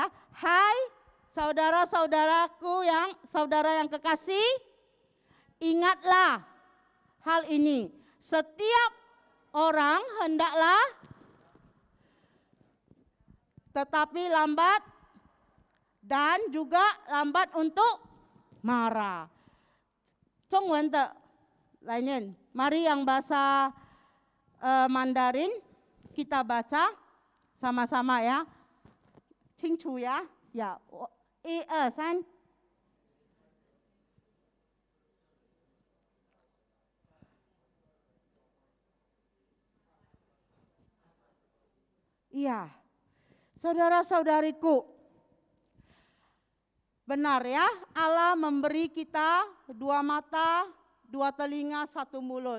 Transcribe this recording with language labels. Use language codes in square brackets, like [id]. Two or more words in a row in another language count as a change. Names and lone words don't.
[id] Hai saudara-saudaraku saudara yang kekasih, ingatlah hal ini. Setiap orang hendaklah tetapi lambat dan juga lambat untuk marah. [zh] 中文的来念, [id] mari yang bahasa Mandarin kita baca sama-sama ya. 清楚 ya? Ya, 1 2 3. Iya, saudara-saudariku, benar ya, Allah memberi kita 2 mata, 2 telinga, 1 mulut.